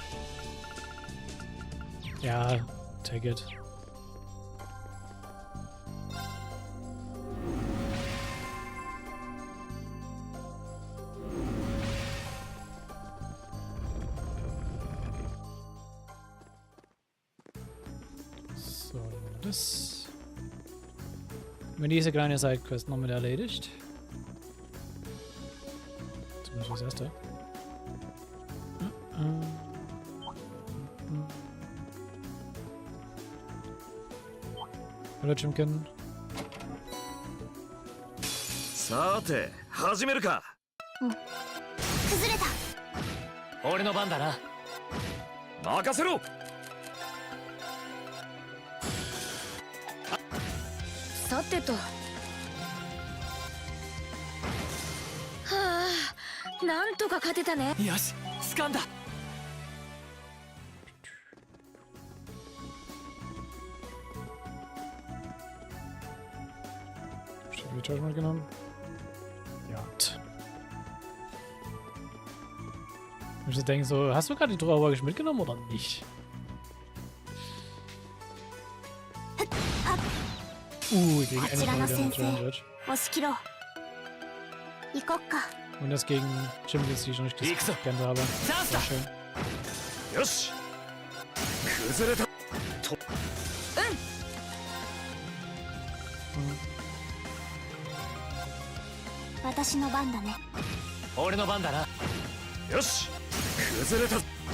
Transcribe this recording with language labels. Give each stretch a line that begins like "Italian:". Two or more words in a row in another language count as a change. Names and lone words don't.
German: Ja,
English: take it.
German: So, das... Wenn diese kleine Sidequest noch mit erledigt. Zumindest das erste. Hallo Chimkin.
Japanese: さて始めるか。崩れた。俺の番だな。任せろ。さてと。はあ、なんとか勝てたね。よし掴んだ。
German: Recharge mitgenommen? Ja. Ich muss denken so, hast du gerade die Trauerwagen mitgenommen oder nicht? Gegen Ende mal wieder mit Judge.
Japanese: 押し切ろう。行こっか。
German: Und das gegen Chimkins, die ich noch nicht gescannt habe. Sehr schön.
Japanese: よし崩れた。私の番だね。俺の番だな。よし崩れた。